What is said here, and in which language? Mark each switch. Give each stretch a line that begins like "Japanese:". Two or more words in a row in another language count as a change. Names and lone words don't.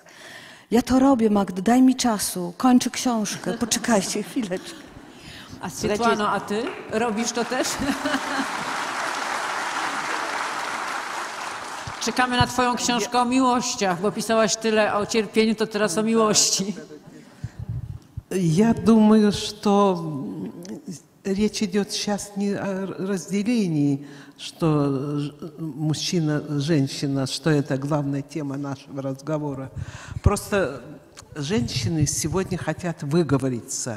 Polish: Ja to robię, Magdo, daj mi czasu, kończę książkę, poczekajcie chwileczkę. A Swietłano, a ty robisz to też? Czekamy na twoją książkę o miłościach, bo pisałaś tyle o cierpieniu, to teraz o miłości.
Russian: Я думаю, что речь идет сейчас не о разделении, что мужчина, женщина, что это главная тема нашего разговора. Просто женщины сегодня хотят выговориться.